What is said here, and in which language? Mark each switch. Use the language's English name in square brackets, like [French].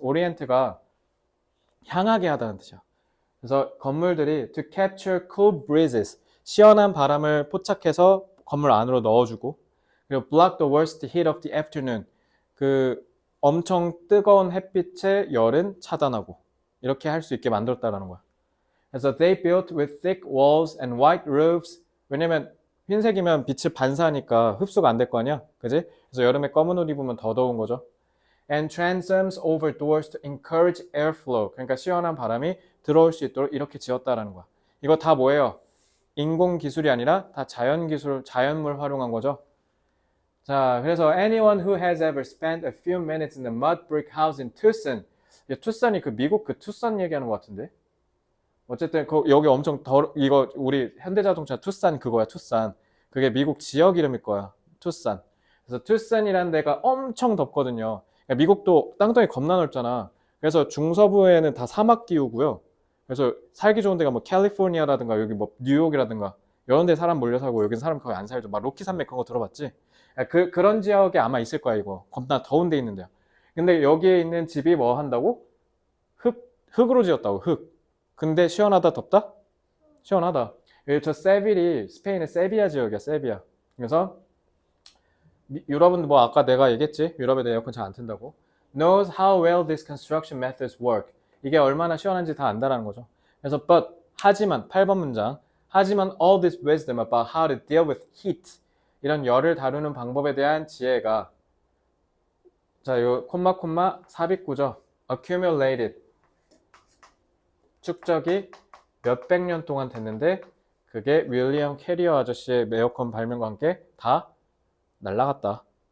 [Korean] orient가 향하게 하다는 뜻이야. 그래서 건물들이 [English] to capture cool breezes. [Korean] 시원한 바람을 포착해서 건물 안으로 넣어주고, 그리고 [English] block the worst heat of the afternoon. [Korean] 그 엄청 뜨거운 햇빛의 열은 차단하고 이렇게 할 수 있게 만들었다라는 거야. 그래서 [English] they built with thick walls and white roofs. [Korean] 왜냐면 흰색이면 빛을 반사하니까 흡수가 안 될 거 아니야, 그지? 그래서 여름에 검은 옷 입으면 더 더운 거죠. [English] And transoms over doors to encourage airflow. [Korean] 그러니까 시원한 바람이 들어올 수 있도록 이렇게 지었다라는 거야. 이거 다 뭐예요? 인공 기술이 아니라 다 자연 기술, 자연물 활용한 거죠. 자, 그래서 [English] anyone who has ever spent a few minutes in the mud brick house in Tucson. [Korean] 투싼이 그 미국 그 투싼 얘기하는 것 같은데. 어쨌든 여기 엄청 이거 우리 현대자동차 투싼 그거야, 투싼. 그게 미국 지역 이름일 거야, 투싼. 그래서 투싼이라는 데가 엄청 덥거든요. 그러니까 미국도 땅덩이 겁나 넓잖아. 그래서 중서부에는 다 사막 기후고요. 그래서 살기 좋은 데가 뭐 캘리포니아라든가 여기 뭐 뉴욕이라든가 이런 데 사람 몰려 살고, 여긴 사람 거의 안 살죠. 막 로키 산맥 그런 거 들어봤지? 그런 지역에 아마 있을 거야, 이거. 겁나 더운 데 있는데요. 근데 여기에 있는 집이 뭐 한다고? 흙으로 지었다고, 흙. 근데 시원하다, 덥다? 시원하다. 저 세빌이 스페인의 세비야 지역이야, 세비야. 그래서 유럽은 뭐 아까 내가 얘기했지? 유럽에 에어컨 잘 안 튼다고. [English] knows how well these construction methods work. [Korean] 이게 얼마나 시원한지 다 안다라는 거죠. 그래서 [English] but [Korean] 하지만 8번 문장. 하지만 [English] all this wisdom about how to deal with heat. [Korean] 이런 열을 다루는 방법에 대한 지혜가, 자, 요 콤마 삽입구죠. [English] accumulated. [Korean] 축적이 몇백 년 동안 됐는데 그게 윌리엄 캐리어 아저씨의 에어컨 발명과 함께 다 날라갔다.